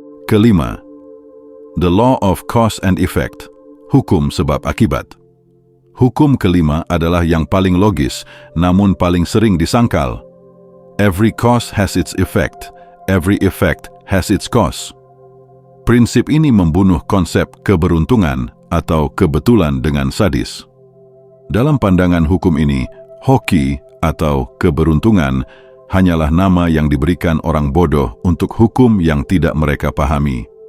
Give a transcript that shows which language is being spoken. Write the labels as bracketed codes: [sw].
[en] Kelima, the law of cause and effect. [id] Hukum sebab akibat. Hukum kelima adalah yang paling logis, namun paling sering disangkal. [en] Every cause has its effect. Every effect has its cause. [id] Prinsip ini membunuh konsep keberuntungan atau kebetulan dengan sadis. Dalam pandangan hukum ini, hoki atau keberuntungan hanyalah nama yang diberikan orang bodoh untuk hukum yang tidak mereka pahami.